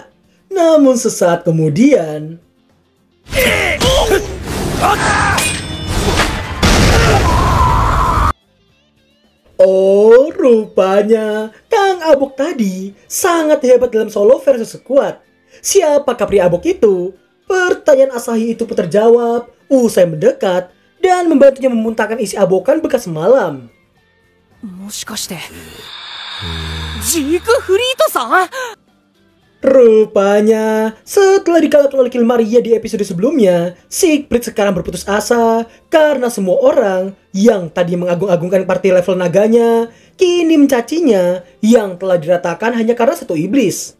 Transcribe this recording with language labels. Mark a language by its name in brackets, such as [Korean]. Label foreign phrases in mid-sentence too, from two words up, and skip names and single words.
[Indonesian] Namun sesaat kemudian, oh, rupanya Kang Abok tadi sangat hebat dalam [English] solo versus squad. [Indonesian] Siapakah pria Abok itu? Pertanyaan Asahi itu pun terjawab usai mendekat dan membantunya memuntahkan isi abokan bekas semalam. [Japanese] もしかしてジークフリートさん [Indonesian] Rupanya, setelah dikalahkan oleh Kill Maria di episode sebelumnya, Siegfried sekarang berputus asa karena semua orang yang tadi mengagung-agungkan party level naganya kini mencacinya yang telah diratakan hanya karena satu iblis.